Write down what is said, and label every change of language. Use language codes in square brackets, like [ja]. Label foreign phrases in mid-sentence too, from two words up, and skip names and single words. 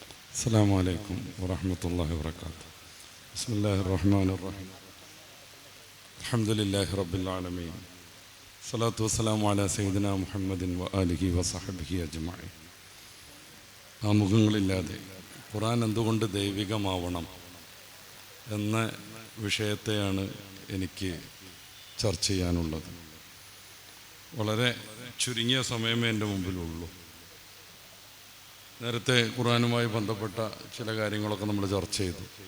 [ar] السلام عليكم ورحمة الله وبركاته. بسم الله الرحمن الرحيم. الحمد لله رب العالمين. الصلاة والسلام على سيدنا محمد وآله وصحبه أجمعين. [ml] ആമുഖങ്ങളില്ലാതെ ഖുർആൻ എന്തുകൊണ്ട് ദൈവികമാവണം എന്ന വിഷയത്തെയാണ് എനിക്ക് ചർച്ച ചെയ്യാനുള്ളത്. വളരെ ചുരുങ്ങിയ സമയമേ എൻ്റെ മുമ്പിലുള്ളൂ. നേരത്തെ ഖുർആനുമായി ബന്ധപ്പെട്ട ചില കാര്യങ്ങളൊക്കെ നമ്മൾ ചർച്ച ചെയ്തു.